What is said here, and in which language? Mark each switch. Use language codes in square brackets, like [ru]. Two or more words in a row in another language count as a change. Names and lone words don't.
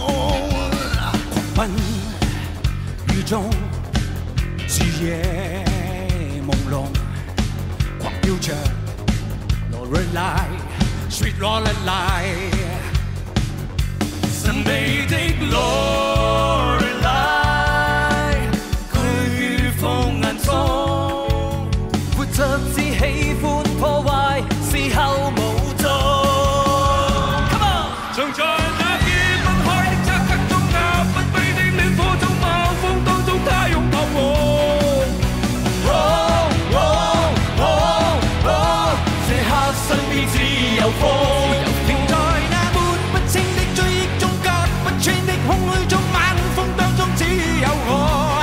[yue] 狂奔雨中，視野朦朧，狂飆着 Lorelei Sweet Lorelei，神秘的 Lorelei， 佢於風眼中，活着只喜歡破壞，事後無蹤。 [en] Come on， [yue] 常在那揭不開的漆黑中，那不卑的戀火中，暴風當中，他擁抱我。這刻身邊只有風，停在那抹不清的追憶中，隔不穿的空虛中，晚風當中只有我。